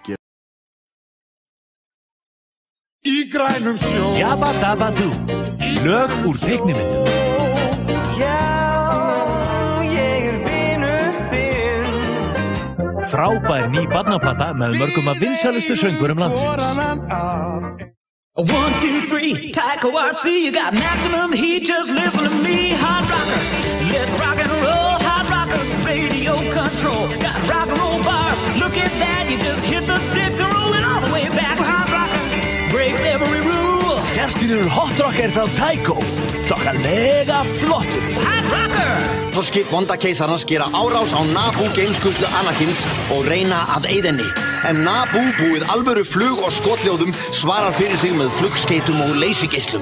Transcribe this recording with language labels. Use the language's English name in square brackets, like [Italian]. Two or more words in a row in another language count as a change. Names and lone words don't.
[Icelandic] Í grænum sjó Jabba Dabba Doo. Lög úr teiknimyndum. Já, ég vinur þinn. Frábær ný barnaplata með mörgum af vinsælustu söngurum landsins. 1, 2, 3, [English] Taiko, I see you got maximum heat, just listen to me, hot rocker. Let's rock and roll, hot rocker, radio control. Got rock and roll bars, look at that, you just hit the sticks and roll it all the way back. Hot rocker, breaks every rule. [Icelandic] Gestirinn hot rocker frá Taiko, þokkalega flottur. [English] Hot rocker! [Icelandic] Þorskip vonda keisarans gera árás á Naboo geimskutlu Anakins og reyna að eyða henni. En Naboo, búið alvöru flug- og skotljóðum, svarar fyrir sig með flugskeytum og leysigeislum.